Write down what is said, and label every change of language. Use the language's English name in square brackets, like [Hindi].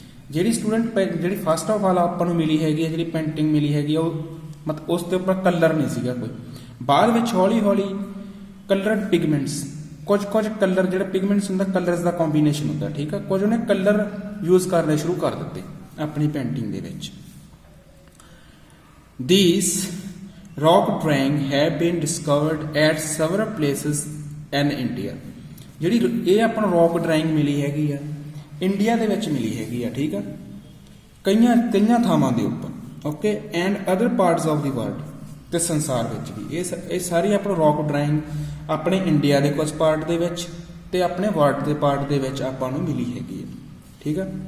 [Punjabi] ਜਿਹੜੀ ਸਟੂਡੈਂਟ ਜਿਹੜੀ first of all ਆਪਾਂ ਨੂੰ ਮਿਲੀ ਹੈਗੀ ਹੈ, ਜਿਹੜੀ ਪੇਂਟਿੰਗ ਮਿਲੀ ਹੈਗੀ ਆ, ਉਹ ਮਤਲਬ ਉਸ ਦੇ ਉੱਪਰ ਕਲਰ ਨਹੀਂ ਸੀਗਾ ਕੋਈ। ਬਾਅਦ ਵਿੱਚ ਹੌਲੀ ਹੌਲੀ ਕਲਰਡ ਪਿਗਮੈਂਟਸ, ਕੁਝ ਕਲਰ ਜਿਹੜੇ ਪਿਗਮੈਂਟਸ ਹੁੰਦਾ, ਕਲਰਸ ਦਾ ਕੰਬੀਨੇਸ਼ਨ ਹੁੰਦਾ, ਠੀਕ ਆ, ਕੁਝ ਉਹਨੇ ਕਲਰ ਯੂਜ਼ ਕਰਨੇ ਸ਼ੁਰੂ ਕਰ ਦਿੱਤੇ ਆਪਣੀ ਪੇਂਟਿੰਗ ਦੇ ਵਿੱਚ। [English] These rock drawing have been discovered at several places in India. [Punjabi] ਜਿਹੜੀ ਇਹ ਆਪਾਂ ਨੂੰ ਰੌਕ ਡਰਾਇੰਗ ਮਿਲੀ ਹੈਗੀ ਆ ਇੰਡੀਆ ਦੇ ਵਿੱਚ ਮਿਲੀ ਹੈਗੀ ਆ, ਠੀਕ ਆ, ਕਈਆਂ ਥਾਵਾਂ ਦੇ ਉੱਪਰ, okay, [English] and other parts of the world, [Punjabi] ਤੇ ਸੰਸਾਰ ਵਿੱਚ ਵੀ ਇਹ ਸਾਰੀ ਆਪਾਂ ਨੂੰ ਰੌਕ ਡਰਾਇੰਗ ਆਪਣੇ ਇੰਡੀਆ ਦੇ ਕੁਝ ਪਾਰਟ ਦੇ ਵਿੱਚ ਤੇ ਆਪਣੇ ਵਰਲਡ ਦੇ ਪਾਰਟ ਦੇ ਵਿੱਚ ਆਪਾਂ ਨੂੰ ਮਿਲੀ ਹੈਗੀ ਹੈ, ਠੀਕ ਆ।